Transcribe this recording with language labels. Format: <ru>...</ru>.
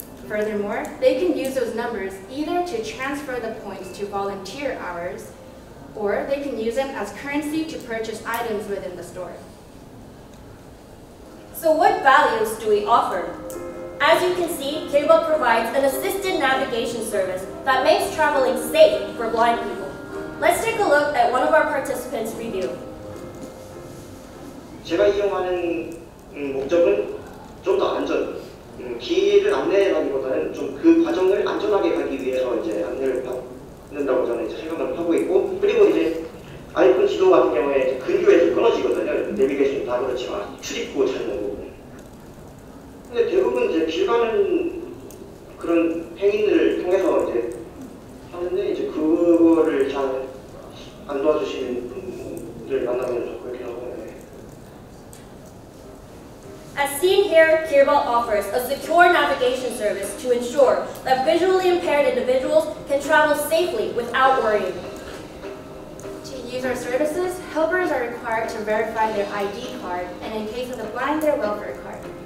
<en>Furthermore, they can use those numbers either to transfer the points to volunteer hours, or they can use them as currency to purchase items within the store. So what values do we offer? As you can see, Kiribati provides an assisted navigation service that makes traveling safe for blind people. Let's take a look at one of our participants' review.</en> <ko>제가 이용하는 목적은 좀 더 안전, 길을 안내하기보다는 좀 그 과정을 안전하게 가기 위해서 이제 안내를 받는다고 저는 이제 생각을 하고 있고, 그리고 이제 아이폰 지도 같은 경우에 이제 근교에서 끊어지거든요. 내비게이션 다 그렇지만 출입구 찾는 부분. 근데 대부분 이제 길 가는 그런 행인들을 통해서 이제 하는데 이제 그거를 잘 안 도와주시는 분들 만나면 좀 그렇게 하고.</ko> <en>As seen here, Kiribati offers a secure navigation service to ensure that visually impaired individuals can travel safely without worrying. To use our services, helpers are required to verify their ID card, and in case of the blind, their welfare card.</en>